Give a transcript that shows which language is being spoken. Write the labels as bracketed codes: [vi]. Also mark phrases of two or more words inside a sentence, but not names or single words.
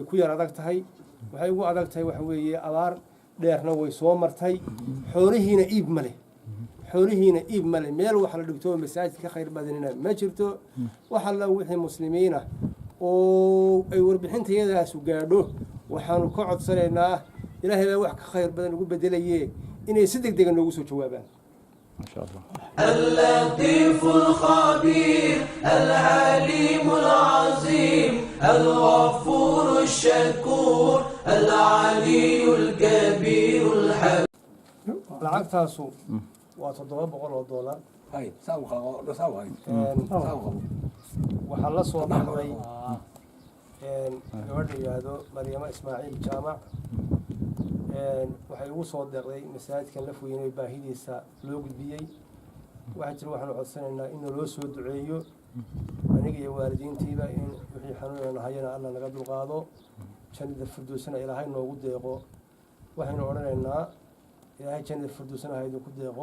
[so] ku yar adag tahay waxay ugu adag tahay waxa weeye abaar dheerna way soo martay xoolihiina iib male meel wax la dhigto masaajid ka khayr badanina ma jirto waxa la wixii muslimiina oo ay warbixintayadaas u gaadho waxaanu ka codsanaynaa ilaahay baa wax ka khayr badan ugu bedelayay inay si degdeg noogu soo jawaabaan [ar] ما شاء الله. اللطيف الخبير العليم العظيم الغفور الشكور العلي الكبير الحكيم. [so] lacagtaasu waa $700 هاي ساوي ساوي waxaa la soo baxday gabadha yiraahdo Maryama Ismaaciil Jaamac waxay ugu soo deeqday masaajidkan la fulinay baahidiisa loo gudbiyay waxa jira waxaan codsanaynaa in loo soo duceeyo aniga iyo waalidiintiiba in wixii xanuunana hayana Allah naga dulqaado jannada firdawsana ilaahay noogu deeqo waxaynu oranaynaa ilaahay jannada firdawsana haydu ku deeqo